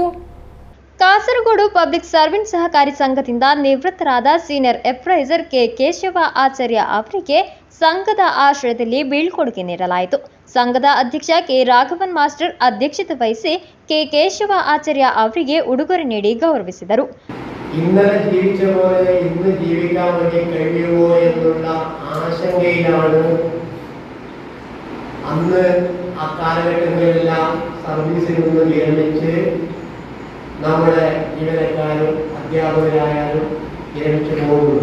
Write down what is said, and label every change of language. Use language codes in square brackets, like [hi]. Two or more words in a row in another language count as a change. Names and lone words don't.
[kn] ಕಾಸರಗೋಡು ಪಬ್ಲಿಕ್ ಸರ್ವೆಂಟ್ ಸಹಕಾರಿ ಸಂಘದಿಂದ ನಿವೃತ್ತರಾದ ಸೀನಿಯರ್ ಅಪ್ರೈಸರ್ ಕೆ ಕೇಶವ ಆಚಾರ್ಯ ಅವರಿಗೆ ಸಂಘದ ಆಶ್ರಯದಲ್ಲಿ ಬೀಳ್ಕೊಡುಗೆ ನೀಡಲಾಯಿತು. ಸಂಘದ ಅಧ್ಯಕ್ಷ ಕೆ ರಾಘವನ್ ಮಾಸ್ಟರ್ ಅಧ್ಯಕ್ಷತೆ ವಹಿಸಿ ಕೆ ಕೇಶವ ಆಚಾರ್ಯ ಅವರಿಗೆ ಉಡುಗೊರೆ ನೀಡಿ ಗೌರವಿಸಿದರು. [ml] ഇന്നലെ ജീവിച്ച പോലെ ഇന്ന് ജീവിക്കാൻ വേണ്ടി കഴിയുമോ എന്നുള്ള ആശങ്കയിലാണ് അന്ന് ആ കാലഘട്ടങ്ങളിലെല്ലാം സർവീസിൽ നിന്ന് വിരമിച്ച് നമ്മുടെ ജീവനക്കാരും അധ്യാപകരായാലും വിരമിച്ചു പോകുന്നു.